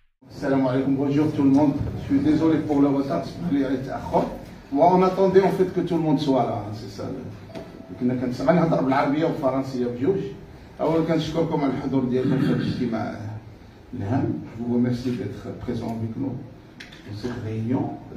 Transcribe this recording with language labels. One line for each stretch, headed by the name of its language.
Arabic: Salam alaikum,
French: bonjour tout le monde. Je suis désolé pour le retard, Moi, on attendait en fait que tout le monde soit là, c'est ça.
Arabic: كنا غنهضر بالعربيه والفرنسيه بجوج. اولا كنشكركم على الحضور ديالكم في هذا الاجتماع الهام.
French: Je vous remercie d'être présent avec nous dans cette réunion.